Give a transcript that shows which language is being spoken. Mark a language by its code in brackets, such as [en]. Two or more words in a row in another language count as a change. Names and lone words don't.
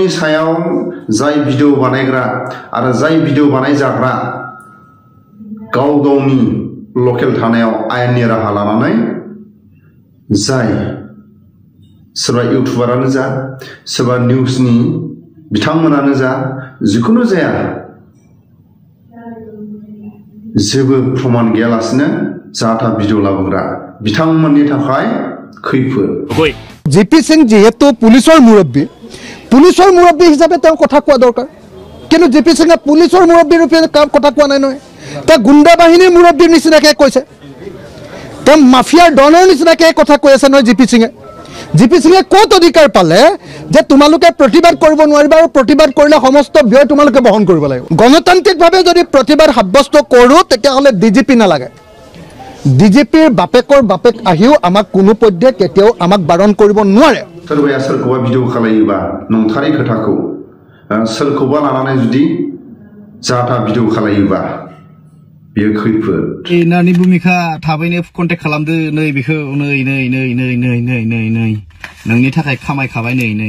[brx] सायाव जाय भिडिअ बानायग्रा आरो जाय भिडिअ बानायजाग्रा गाव गावनि लकेल थानायाव आयेननि राहा लानानै जाय सोरबा इउटुबारानो जा सोरबा निउसनि बिथांमोनानो जा जिखुनु जाया जेबो प्रमाण गैयालासिनो जाथा भिडिअ लाबोग्रा बिथांमोननि थाखाय खैफोद [as] জিপি সিং যেহেতু পুলিচৰ মুৰব্বী হিচাপে তেওঁ কথা কোৱা দৰকাৰ কিন্তু জিপি সিঙে পুলিচৰ মুৰব্বী ৰূপে কথা কোৱা নাই নহয় তেওঁ গুণ্ডা বাহিনীৰ মুৰব্বীৰ নিচিনাকৈ কৈছে তেওঁ মাফিয়াৰ ডনৰ নিচিনাকৈ কথা কৈ আছে নহয় জিপি সিঙে ক'ত অধিকাৰ পালে যে তোমালোকে প্ৰতিবাদ কৰিব নোৱাৰিবা আৰু প্ৰতিবাদ কৰিলে সমস্ত ব্যয় তোমালোকে বহন কৰিব লাগিব গণতান্ত্ৰিকভাৱে যদি প্ৰতিবাদ সাব্যস্ত কৰোঁ তেতিয়াহ'লে ডিজিপি নালাগে ডিজিপিৰ বাপেকৰ বাপেক আহিও আমাক কোনো পধ্যে কেতিয়াও আমাক বাৰণ কৰিব নোৱাৰে [brx] सोरबाया सोरखौबा भिडिअ खालायोबा नंथारै खोथाखौ सोरखौबा लानानै जुदि जाथा भिडिअ खालायोबा बेयो खैफोद नानि भूमिका थाबैनो कन्टेक्ट खालामदो नै बेखौ नै नोंनि थाखाय खामायखाबाय नै